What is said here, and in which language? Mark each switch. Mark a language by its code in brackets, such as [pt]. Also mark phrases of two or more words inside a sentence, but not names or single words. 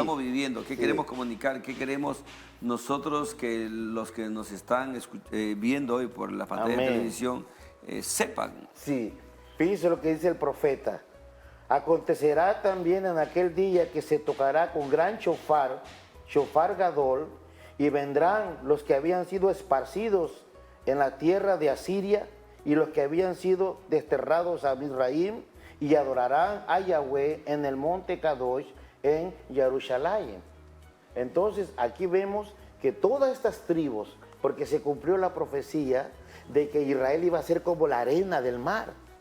[es] estamos viviendo, qué Sí. queremos comunicar, qué queremos nosotros que los que nos están viendo hoy por la pantalla de Amén. televisión sepan. Sí, fíjense lo que dice el profeta. Acontecerá también en aquel día que se tocará con gran shofar, [he] שופר גדול, [es] y vendrán los que habían sido esparcidos en la tierra de Asiria y los que habían sido desterrados a Misraim y adorarán a Yahweh en el monte Kadosh en Jerusalén. Entonces aquí vemos que todas estas tribus, porque se cumplió la profecía de que Israel iba a ser como la arena del mar.